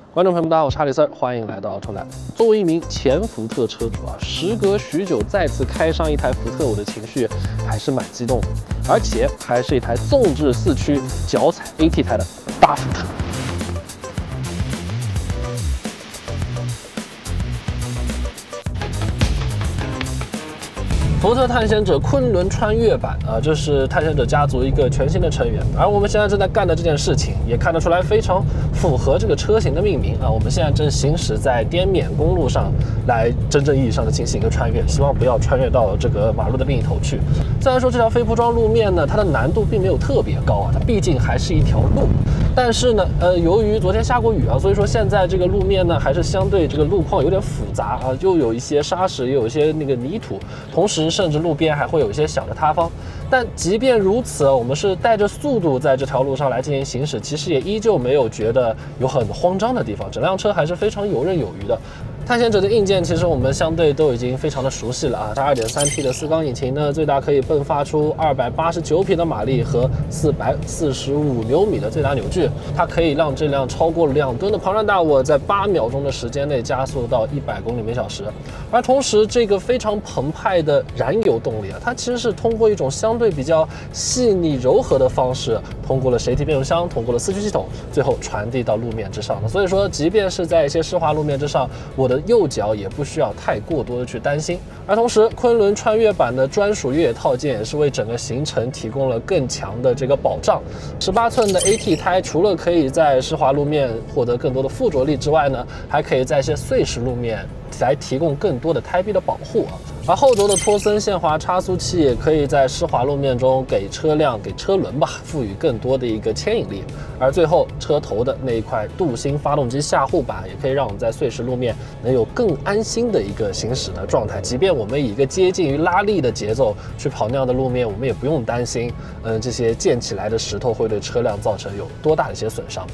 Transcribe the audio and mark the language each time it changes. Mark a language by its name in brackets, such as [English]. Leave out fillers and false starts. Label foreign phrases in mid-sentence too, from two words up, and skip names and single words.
[Chinese] 觀眾朋友們，大家好，我是哈里Sir，歡迎來到臭男。作為一名前福特車主啊，時隔許久再次開上一台福特，我的情緒還是蠻激動的，而且還是一台縱置4驅腳踩 AT 胎的大福特。福特探險者昆仑穿越版啊，这是探险者家族一个全新的成员，而我们现在正在干的这件事情，也看得出来非常符合这个车型的命名啊。我们现在正行駛在滇缅公路上，来真正意義上的進行一個穿越，希望不要穿越到這個馬路的另一頭去。雖然說這條非鋪裝路面呢，它的難度並沒有特別高啊，它畢竟還是一條路。但是呢，由於昨天下過雨啊，所以說現在這個路面呢，還是相對這個路況有點複雜啊，又有一些沙石，也有一些那個泥土，同時甚至路邊還會有一些小的塌方。但即便如此，我們是帶着速度在這條路上來進行行駛，其實也依舊沒有覺得有很慌張的地方，整輛車還是非常游刃有餘的。探險者的硬件其實我們相對都已經非常的熟悉了啊，它 2.3T 的4缸引擎呢，最大可以迸發出289匹的馬力和445牛米的最大扭矩，它可以讓這輛超過2噸的龐然大物在8秒鐘的時間內加速到100公里每小時。而同時，這個非常澎湃的燃油動力啊，它其實是通過一種相對比較細膩柔和的方式，通過了水體變速箱，通過了4驅系統，最後傳遞到路面之上的。所以說，即便是在一些濕滑路面之上，我的右腳也不需要太過多的去擔心。而同時，昆侖穿越版的專屬越野套件也是為整個行程提供了更強的這個保障。18寸的 AT 胎除了可以在濕滑路面獲得更多的附着力之外呢，還可以在一些碎石路面來提供更多的胎壁的保護啊。而後軸的托森限滑差速器也可以在濕滑路面中給車輛、給車輪吧賦予更多的一個牽引力。而最後車頭的那一塊鍍鋅發動機下護板也可以讓我們在碎石路面能有更安心的一個行駛的狀態。即便我們以一個接近於拉力的節奏去跑那樣的路面，我們也不用擔心，這些濺起來的石頭會對車輛造成有多大的一些損傷。